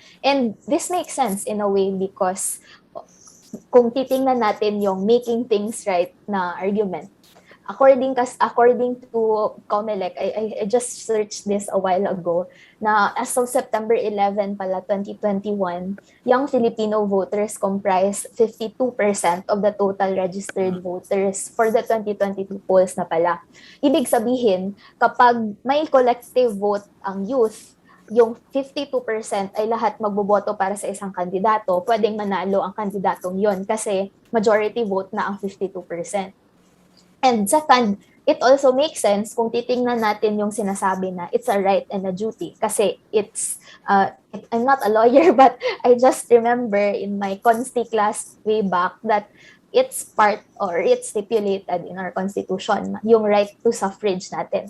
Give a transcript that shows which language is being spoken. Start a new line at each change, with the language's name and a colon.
English: And this makes sense in a way because
Filipino: kung titingnan natin yung
English: making things right na argument, according to Comelec, I just searched this a while ago,
Filipino: na as of September 11 pala,
English: 2021, young Filipino voters comprise 52% of the total registered voters for the 2022 polls
Filipino: na pala. Ibig sabihin, kapag may collective vote ang youth, yung 52% ay lahat magboboto para sa isang kandidato, pwedeng manalo ang kandidatong yon kasi majority vote na ang 52%.
English: And second, it also makes sense
Filipino: kung titingnan natin yung sinasabi na
English: it's a right and a duty. Kasi I'm not a lawyer, but I just remember in my consti class way back that it's stipulated in our constitution,
Filipino: yung right to suffrage natin.